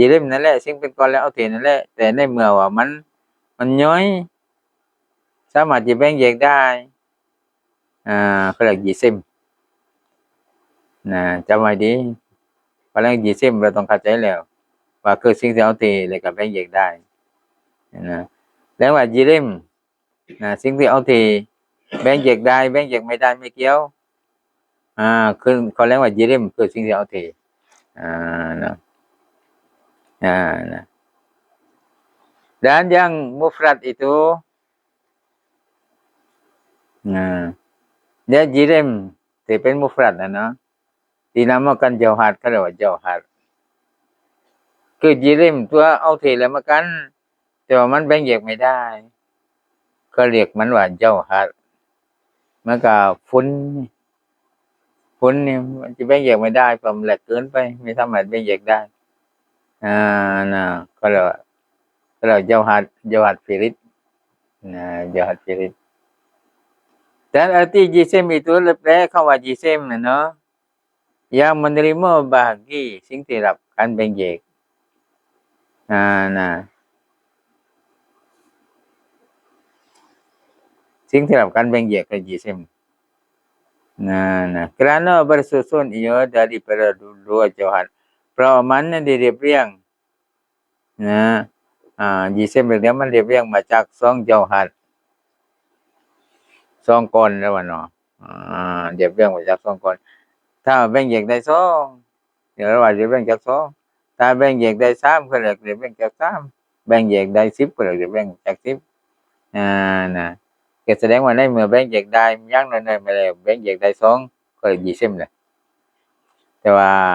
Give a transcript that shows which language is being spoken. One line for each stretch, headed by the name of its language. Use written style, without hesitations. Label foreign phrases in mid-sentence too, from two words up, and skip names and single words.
Thai: ริมนั่นแหละซึ่งเป็นกรแล้วเอาเทนั่นแหละแต่ในเมื่อว่ามันน้อยสามารถจะแบ่งแยกได้เขาเรียกจิซิมนะจำไว้ดีพลังจิซิมเราต้องเข้าใจแล้วว่าคือสิ่งที่เอาเทแล้วก็แบ่งแยกได้นะแล้วว่าจิริมสิ่งที่เอาเทแบ่งแยกได้แบ่งแยกไม่ได้ไม่เกี่ยวคือเขาเรียกว่าจิริมคือสิ่งที่เอาเทนะ
Malay: nah dan yang mufrad itu dia jirim
Thai: ที่เป็นมุฟรัดเนาะ
Malay: dinamakan jauhar
Thai: เขาเรียกว่า jauhar คือจิริมตัวเอาเทแล้วมากันแต่ว่ามันแบ่งแยกไม่ได้ก็เรียกมันว่า jauhar มันก็ฝุ่น นี่มันจะแบ่งแยกไม่ได้เพราะมันแหลกเกินไปไม่สามารถแบ่งแยกได้นะก็เรียกว่า
Malay: jauhar firid jauhar firid dan arti jisim itu
Thai: แปลคำว่า jisim เนาะ
Malay: yang menerima bahagi
Thai: สิ่งที่รับการแบ่งแยก สิ่งที่รับการแบ่งแยกคือ
Malay: jisim kerana bersusun ia daripada dua jauhar
Thai: เพราะมันได้เรียบเรียง jisim เรื่องมันเรียบเรียงมาจาก2 jauhar 2ก้อนแล้วว่าเนาะเรียบเรียงมาจาก2ก้อนถ้าแบ่งแยกได้2เดี๋ยวเราว่าเรียบเรียงจาก2ถ้าแบ่งแยกได้3ก็เรียกเรียบเรียงจาก3แบ่งแยกได้10ก็เรียกเรียบเรียงจาก10นะก็แสดงว่าในเมื่อแบ่งแยกได้อย่างน้อยๆมาแล้วแบ่งแยกได้2ก็เรียกjisimแหละแต่ว่า